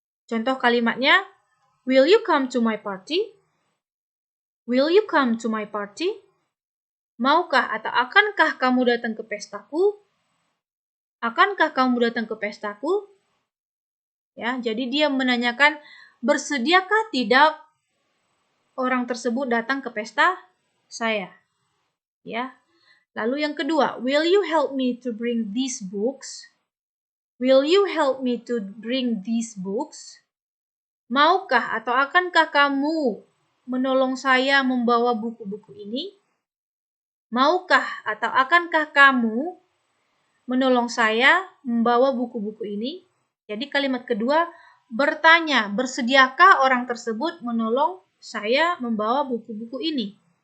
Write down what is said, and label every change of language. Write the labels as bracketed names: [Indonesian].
[Indonesian] Contoh kalimatnya, [English] will you come to my party? Will you come to my party? [Indonesian] Maukah atau akankah kamu datang ke pestaku? Akankah kamu datang ke pestaku? Ya, jadi dia menanyakan, bersediakah tidak orang tersebut datang ke pesta saya? Ya. Lalu yang kedua, [English] will you help me to bring these books? Will you help me to bring these books? [Indonesian] Maukah atau akankah kamu menolong saya membawa buku-buku ini? Maukah atau akankah kamu menolong saya membawa buku-buku ini? Jadi kalimat kedua bertanya, bersediakah orang tersebut menolong saya membawa buku-buku ini?